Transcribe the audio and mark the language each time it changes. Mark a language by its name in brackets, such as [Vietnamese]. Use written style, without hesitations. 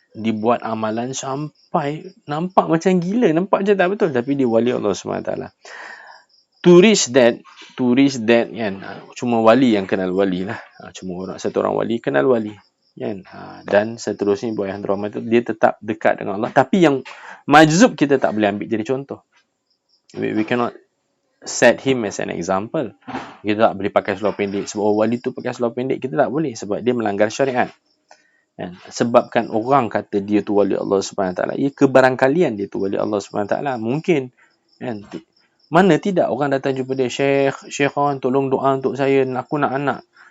[Malay] Dibuat amalan sampai nampak macam gila, nampak je tak betul, tapi dia wali Allah SWT. [English] To reach that [Malay] kan, cuma wali yang kenal wali lah. Cuma satu orang wali kenal wali kan. Dan seterusnya buat yang rahmat itu, dia tetap dekat dengan Allah. Tapi yang majzub kita tak boleh ambil jadi contoh. [English] We cannot set him as an example. [Malay] Kita tak boleh pakai seluar pendek. Sebab wali tu pakai seluar pendek, kita tak boleh, sebab dia melanggar syariat. Sebabkan orang kata dia tu wali Allah SWT, ia kebarangkalian dia tu wali Allah SWT. Mungkin mana tidak orang datang jumpa dia, Syekhon tolong doa untuk saya, aku nak anak.